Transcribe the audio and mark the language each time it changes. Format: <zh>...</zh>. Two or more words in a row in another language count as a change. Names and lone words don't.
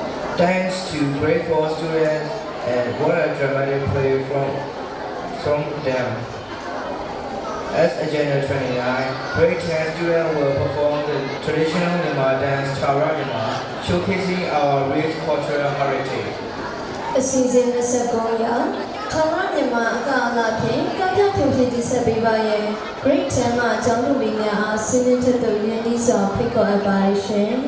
<en>Thanks to grade 4 students and what a dramatic play from them. As Agenda 29, grade 10 students will perform the traditional Myanmar dance Chara Myanmar, showcasing our rich cultural heritage.</en> <my>အစီအစဉ်29ရာထာဝရမြန်မာအကအလားဖြင့်ကပြဖြိုဖြည့်တည်ဆက်ပေးပါရဲ့ Grade 10မှာကျောင်းသူမိများအားစီးနှင်းချက်တို့ရင်းနှီးစွာဖိတ်ခေါ်အပ်ပါရှင်</my>